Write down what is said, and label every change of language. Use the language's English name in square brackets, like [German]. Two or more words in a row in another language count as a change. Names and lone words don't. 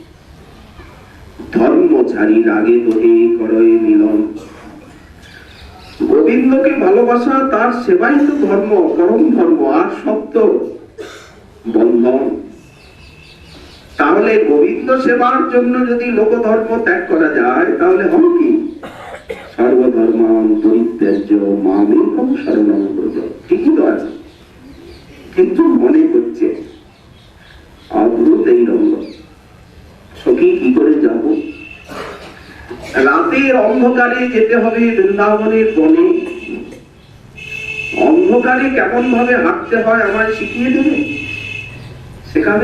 [Bangla] ধর্ম ছাড়ি রাগে দোহে করয়ে মিলন। গোবিন্দকে ভালোবাসা, তার সেবাই তো ধর্ম, পরম ধর্ম, আর সত্য বন্ধন। তাহলে গোবিন্দ সেবার জন্য যদি লোকধর্ম ত্যাগ করা যায়, তাহলে হবে কি? [Sanskrit] सर्वधर्मान परित्याज्य मामेकं शरणं व्रज। [Bangla] ঠিকই তো আছে, কিন্তু মনে করছে অদ্ভুত এই রঙ্গ। সখী কি করে যাব? রাতের অন্ধকারে যেতে হবে বৃন্দাবনের বনে। অন্ধকারে কেমন ভাবে হাঁটতে হয় আমায় শিখিয়ে দেবে, শেখাবে।